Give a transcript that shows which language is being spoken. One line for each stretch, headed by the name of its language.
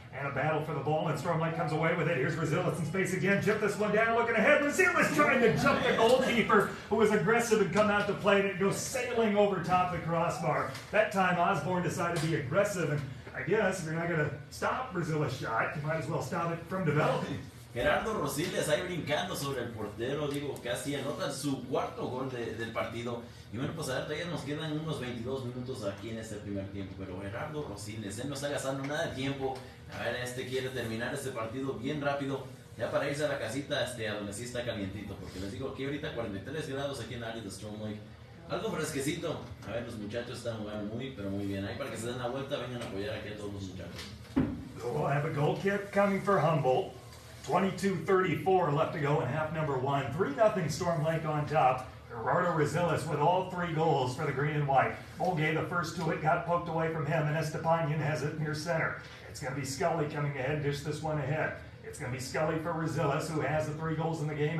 English: And a battle for the ball, and Storm Lake comes away with it. Here's Rosales in space again. Chip this one down, looking ahead. Rosales trying to jump the goalkeeper, who was aggressive and come out to play, and it goes sailing over top the crossbar. That time, Osborne decided to be aggressive, and I guess if you're not going to stop Rosales' shot, you might as well stop it from developing.
Spanish: Gerardo Rosales ahí brincando sobre el portero, digo, casi anota su cuarto gol del partido. Y bueno, pues a ver, todavía nos quedan unos 22 minutos aquí en este primer tiempo. Pero Gerardo Rosales, él no está gastando nada de tiempo. A ver, quiere terminar este partido bien rápido, ya para irse a la casita a donde sí está calientito. Porque les digo, aquí ahorita 43 grados aquí en el área de Storm Lake. Algo fresquecito. A ver, los muchachos están jugando muy, pero muy bien. Ahí para que se den la vuelta, vengan a apoyar aquí a todos los muchachos.
English: We'll have a goal kick coming for Humboldt. 22:34 left to go in half number one. 3-0 Storm Lake on top. Gerardo Rosales with all 3 goals for the green and white. Mulgay, the first to it, got poked away from him, and Estepanian has it near center. It's going to be Scully coming ahead, dish this one ahead. It's going to be Scully for Rosales, who has the 3 goals in the game.